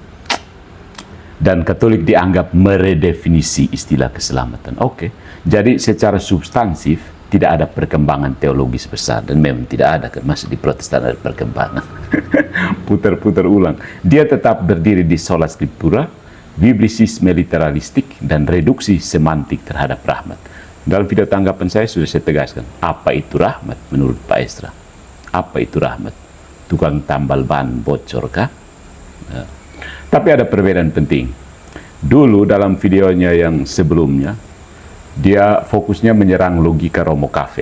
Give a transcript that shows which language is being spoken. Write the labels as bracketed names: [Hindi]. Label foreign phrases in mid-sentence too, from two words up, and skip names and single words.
[Indonesian] Dan Katolik dianggap meredefinisi istilah keselamatan. Oke, jadi secara substansif tidak ada perkembangan teologis besar, dan memang tidak ada, masih di Protestan ada perkembangan. Putar-putar ulang. Dia tetap berdiri di [Latin] sola scriptura, [Indonesian] biblisisme literalistik, dan reduksi semantik terhadap rahmat. Dalam video tanggapan saya sudah saya tegaskan, apa itu rahmat menurut Pak Esdras? Apa itu rahmat? Tukang tambal ban bocor kah? Nah, tapi ada perbedaan penting. Dulu dalam videonya yang sebelumnya, dia fokusnya menyerang logika Romo Cafe.